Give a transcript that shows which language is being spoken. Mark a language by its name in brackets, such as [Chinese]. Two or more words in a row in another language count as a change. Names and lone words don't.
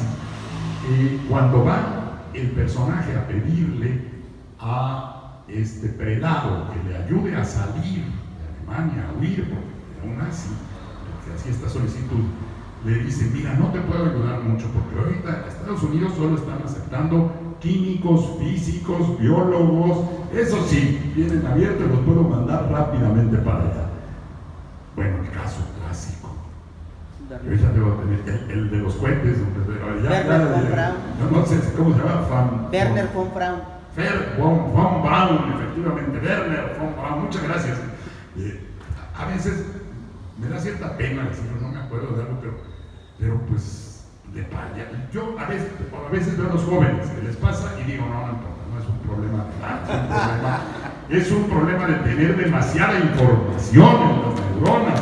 [Spanish] Cuando va el personaje a pedirle a prelado que le ayude a salir de Alemania, a huir, porque era un nazi, que hacía esta solicitud, le dice: mira, no te puedo ayudar mucho, porque ahorita Estados Unidos solo están aceptando químicos, físicos, biólogos, eso sí, vienen abiertos y los puedo mandar rápidamente para allá. Bueno, el caso clásico. Yo ya debo tener el de los cohetes, Werner von Braun. No sé cómo se llama. Werner von Braun. Von Braun, efectivamente, Werner von Braun, muchas gracias. A veces me da cierta pena decirlo, no me acuerdo de algo, pero pues de paya. Yo a veces veo a los jóvenes que les pasa y digo, no importa, no es un problema de edad, es un problema de tener demasiada información en las neuronas.